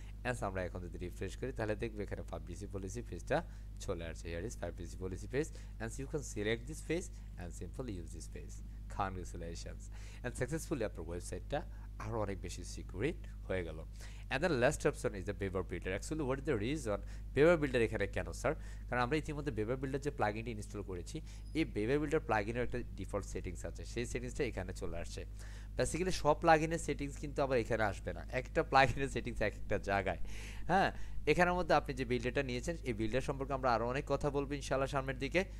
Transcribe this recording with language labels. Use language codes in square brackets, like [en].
[bn] And আমরা এখন যদি রিফ্রেশ করি তাহলে দেখবে এখানে 5BC পলিসি পেজটা চলে আসছে। [en] Here is 5BC policy page, and you can select this page and simple use this page. [bn] Congratulations, and successfully আপনার ওয়েবসাইটটা আরও অনেক বেশি সিকিউরিট হয়ে গেল। [en] And the last option is the Beaver Builder. Actually, what is the reason Beaver Builder [bn] এখানে কেন sir? কারণ আমরা ইতিমধ্যে Beaver Builder যে প্লাগইনটি ইনস্টল করেছি, এই Beaver Builder প্লাগইনের একটা ডিফল্ট সেটিংস আছে, সেই সেটিংসটা এখানে চলে আসছে। বেসিক্যালি সব প্লাগইনের সেটিংস কিন্তু আবার এখানে আসবে না, একটা প্লাগইনের সেটিংস এক একটা জায়গায়। হ্যাঁ, এখানের মধ্যে আপনি যে বিল্ডারটা নিয়েছেন এই বিল্ডার সম্পর্কে আমরা আরও অনেক কথা বলবো ইনশাআল্লাহ সামনের দিকে।